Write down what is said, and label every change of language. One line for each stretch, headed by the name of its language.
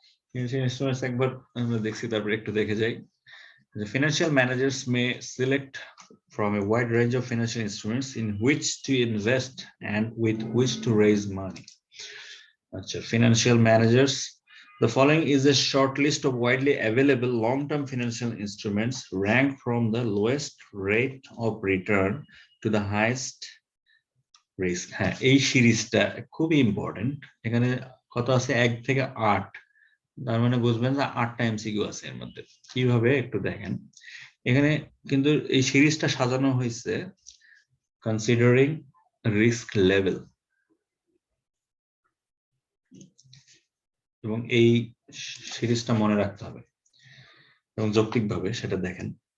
Bangla: Financial instruments একবার আমরা দেখছি, তারপর একটু দেখে যাই।
English: The financial managers may select from a wide range of financial instruments in which to invest and with which to raise money. Financial managers, the following is a short list of widely available long-term financial instruments ranked from the lowest rate of return to the highest risk.
Bangla: হ্যাঁ, এই সিরিজটা খুবই important. এখানে কত আছে? 1 থেকে 8, তার মানে বুঝবেন যে 8টা এমসিকিউ আছে এর মধ্যে। কিভাবে একটু দেখেন, এখানে কিন্তু এই সিরিজটা সাজানো হয়েছে
English: considering risk level,
Bangla: এবং এই সিরিজটা মনে রাখতে হবে এবং যৌক্তিকভাবে সেটা দেখেন।